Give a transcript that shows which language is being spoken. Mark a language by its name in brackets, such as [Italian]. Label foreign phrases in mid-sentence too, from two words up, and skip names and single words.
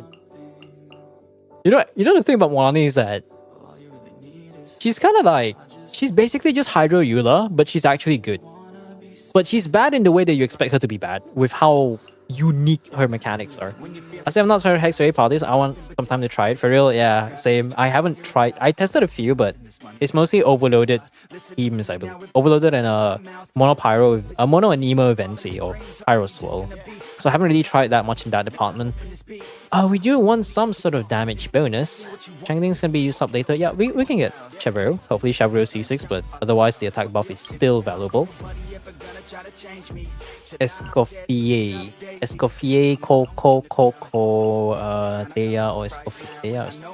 [English] You know the thing about Molani is that she's kind of like, she's basically just Hydro Eula, but she's actually good. But she's bad in the way that you expect her to be bad, with how unique her mechanics are. I say I've not tried Hex Ray parties. I want some time to try it for real. Yeah, same. I haven't tried. I tested a few, but it's mostly overloaded teams, I believe. Overloaded and mono pyro, mono and Nemo Evency or Pyro Swirl. So I haven't really tried that much in that department. We do want some sort of damage bonus. Changling's gonna be used up later. Yeah, we can get Chevreau. Hopefully Chevreau C6, but otherwise the attack buff is still valuable. Escoffier, Thea or Escoffier.